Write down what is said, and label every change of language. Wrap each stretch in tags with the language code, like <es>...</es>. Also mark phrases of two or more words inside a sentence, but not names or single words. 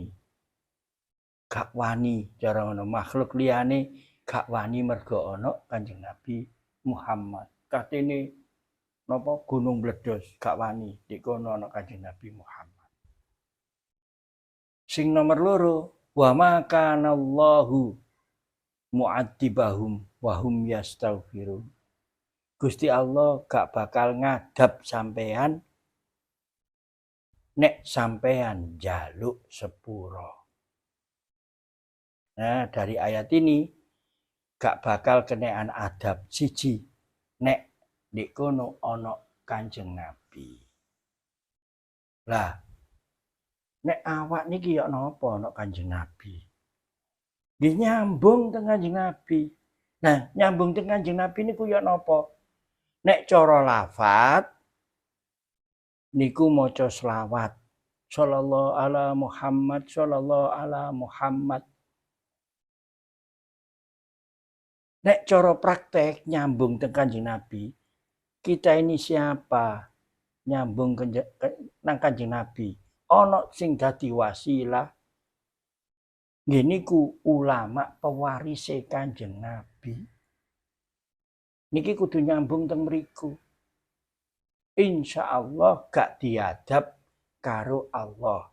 <jv>Gak wani cara ngono makhluk liyane gak wani merga ana Kanjeng Nabi Muhammad. Katene napa gunung meledos gak wani dik kono ana Kanjeng Nabi Muhammad. Sing nomor loro</jv> <ar>وما كان الله معذبهم وهم يستغفرون.</ar> <jv>Gusti Allah gak bakal ngadab sampean nek sampean jaluk sepuro. Nah,</jv> <id>dari ayat ini</id> <jv>gak bakal kenean adab siji nek di kono ana Kanjeng Nabi. Lah, nek awak niki ya napa ana Kanjeng Nabi? Nggih nyambung teng Kanjeng Nabi. Nah, nyambung teng Kanjeng Nabi niku ya napa? Nek cara lafat niku maca selawat.</jv> <ar>صلى الله على محمد، صلى الله على محمد.</ar> <jv>Nek cara praktek nyambung teng Kanjeng Nabi,</jv> <id>kita ini siapa?</id> <jv>Nyambung nang Kanjeng Nabi. Ana sing dadi wasilah. Nggih niku ulama pewarise Kanjeng Nabi. Niki kudu nyambung teng mriku. Insyaallah gak diadab karo Allah.</jv>